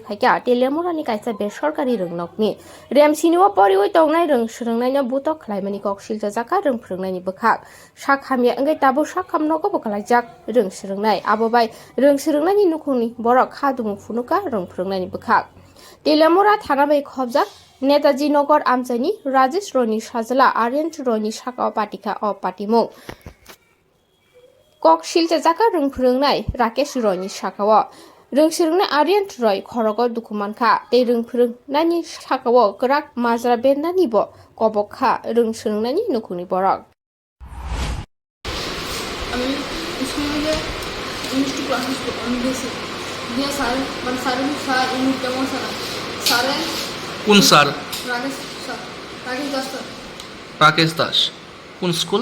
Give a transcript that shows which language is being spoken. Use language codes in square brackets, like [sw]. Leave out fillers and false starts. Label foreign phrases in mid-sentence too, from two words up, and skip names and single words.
[trp] फाइका तेलियामुरानि कायसा बेसरकारि रोंनकनि रेमसिनिव परिवै तंनाय रोंसोरोंनाय न बुतक खलायमानि कक सिलजा जाका रोंफुरुंनायनि बोखाक साखामिया अंगे ताबो साखामनोको बोखालायजाक रोंसोरोंनाय आबोबाय रोंसोरोंनायनि नुखुंनि बरक खादुमुं फुनुका रोंफुरुंनायनि बोखाक तेलियामुरा थाना बै खबजा नेताजी नगर आमचाइनि राजेश रयनि साजला आर्यन रयनि साकाव पाटिका अ पाटिमुं कक सिलजा जाका रोंफुरुंनाय राकेश रयनि साकाव रोंसोरोंनाय आर्यन रय खरग दुखुमानखा ते रोंफुरुंनायनि साकाव गराक माजरा बेन्दानिबो कबकखा रोंसोरोंनायनि नुखुंनि बरक [bn] আমি স্কুলে [en] English class [bn] আমি গেছি দিয়ে স্যার মানে স্যার ইংলিশ কেমন স্যারে কোন স্যার? রাকেশ স্যার রাকেশ দাস স্যার রাকেশ দাস। কোন স্কুল?